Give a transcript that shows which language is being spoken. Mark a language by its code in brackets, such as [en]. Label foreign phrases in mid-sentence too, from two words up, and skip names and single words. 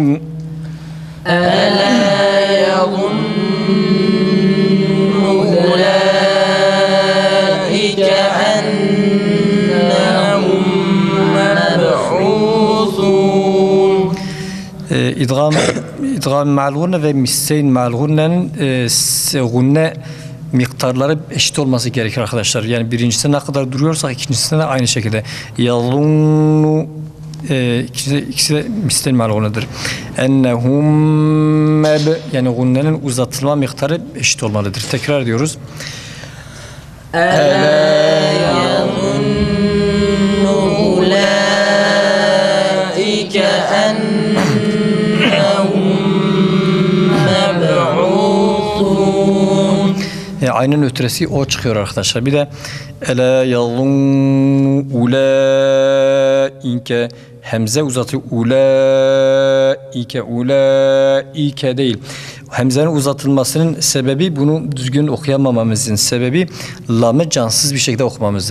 [ar] أَلَا يَظُنُّ أُولَٰئِكَ أَنَّهُمْ مَبْعُوثُونَ [tr] İdgam ma'al gunne ve misseyn ma'al gunne'nin gunne miktarları eşit olması gerekir arkadaşlar. Yani birincisinde ne kadar duruyorsak ikincisinde de aynı şekilde. Yalunnu ikisi de misleyn ma'al gunne'dir. Ennehum yani gunne'nin uzatılma miktarı eşit olmalıdır. Tekrar ediyoruz. [ar] أَلَا يَظُنُّ أُولَٰئِكَ أَنَّهُمْ مَبْعُوثُونَ [tr] Aynen ötresi o çıkıyor arkadaşlar. Bir de ele yazun ulaika ulaike. Hemze uzatıyor. Ulaike değil. Hemzenin uzatılmasının sebebi, bunu düzgün okuyamamamızın sebebi, lamı cansız bir şekilde okumamızdır.